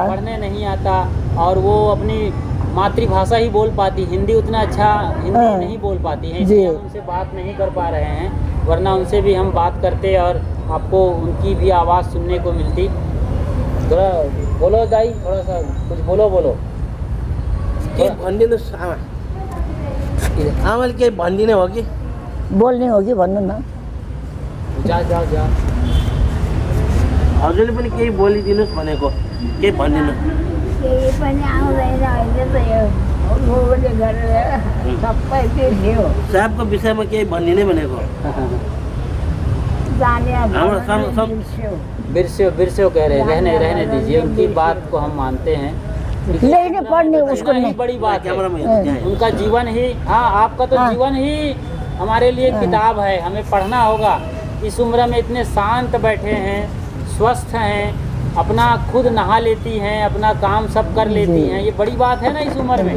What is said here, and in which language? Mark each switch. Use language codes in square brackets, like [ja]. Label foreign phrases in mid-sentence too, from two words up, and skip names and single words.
[hi] पढ़ने नहीं आता, और वो अपनी मातृभाषा ही बोल पाती, हिंदी उतना अच्छा हिंदी नहीं बोल पाती है, इसलिए हम उनसे बात नहीं कर पा रहे हैं, वरना उनसे भी हम बात करते और आपको उनकी भी आवाज़ सुनने को मिलती। थोड़ा बोलो दाई, थोड़ा सा कुछ बोलो। [ne] के भनिदिनुहोस् आमा, आमाले केही भनिदिने हो कि? बोल्ने होगी भन्नु न। जा हजुरले पनि केही बोलिदिनुहोस् भनेको, केही भनिदिनु। केही पनि आउँदैन अहिले त यो मोबाइलले गरेर सबै बिर्स्यो। साहबको विषयमा केही भनिदिने भनेको। [hi] बिरस्यो कह रहे, रहने दीजिए, उनकी बात को हम मानते हैं। लेने पढ़ने उसको नहीं, नहीं। बड़ी बात है। है उनका जीवन ही, हाँ आपका तो हाँ। जीवन ही हमारे लिए किताब है, हमें पढ़ना होगा। इस उम्र में इतने शांत बैठे हैं, स्वस्थ हैं, अपना खुद नहा लेती हैं, अपना काम सब कर लेती हैं, ये बड़ी बात है ना इस उम्र में।